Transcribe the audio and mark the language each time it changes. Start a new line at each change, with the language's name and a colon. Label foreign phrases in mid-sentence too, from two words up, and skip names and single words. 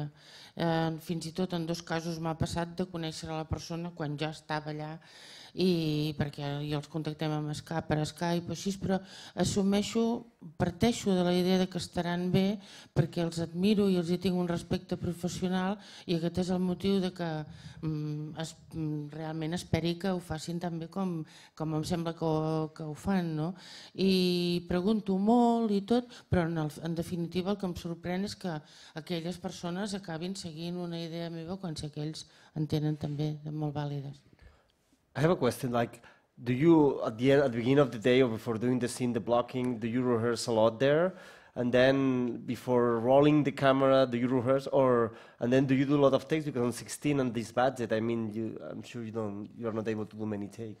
Catalan: Fins i tot en 2 casos m'ha passat de conèixer la persona quan ja estava allà, i perquè ja els contactem per Skype o així, però parteixo de la idea que estaran bé perquè els admiro i els hi tinc un respecte professional, i aquest és el motiu de que realment esperi que ho facin tan bé com em sembla que ho fan, no? I pregunto molt i tot, però en definitiva el que em sorprèn és que aquelles persones acabin seguint una idea meva quan sé que ells en tenen també de molt vàlides.
English: I have a question, like, do you, at the beginning of the day or before doing the scene, the blocking, do you rehearse a lot there? And then before rolling the camera, do you rehearse? And then do you do a lot of takes? Because on 16 on this budget, I mean, I'm sure you're not able to do many takes.